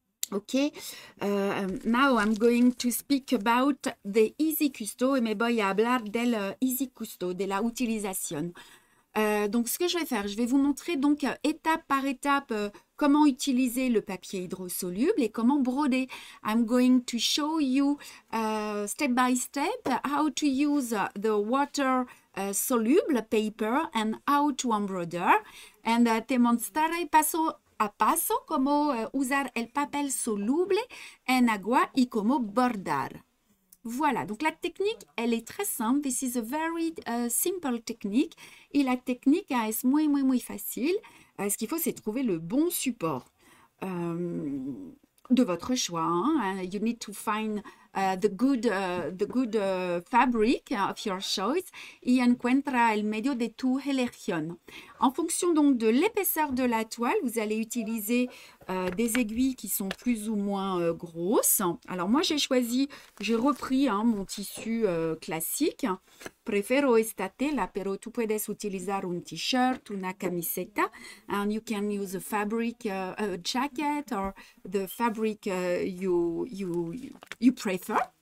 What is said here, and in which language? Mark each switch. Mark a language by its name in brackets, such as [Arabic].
[English] Ok, now I'm going to speak about the Easy Custo. [Spanish] Y me voy a hablar del Easy Custo, de la utilización. [French] Donc, ce que je vais faire, je vais vous montrer donc étape par étape comment utiliser le papier hydrosoluble et comment broder. [English] I'm going to show you step by step how to use the water soluble paper and how to embroider. [Spanish] And te mostraré paso a paso cómo usar el papel soluble en agua y cómo bordar. [French] Voilà, donc la technique, elle est très simple. [English] This is a very simple technique. [French] Et la technique est muy facile. Ce qu'il faut, c'est trouver le bon support de votre choix. Hein. [English] You need to find the good fabric of your choice [Spanish] y encuentra el medio de tu elección. [French] En fonction donc de l'épaisseur de la toile, vous allez utiliser des aiguilles qui sont plus ou moins grosses. Alors moi j'ai repris hein, mon tissu classique. [Spanish] Prefiero esta tela, pero tú puedes utilizar un t-shirt, una camiseta, [English] and you can use a fabric a jacket or the fabric you prefer.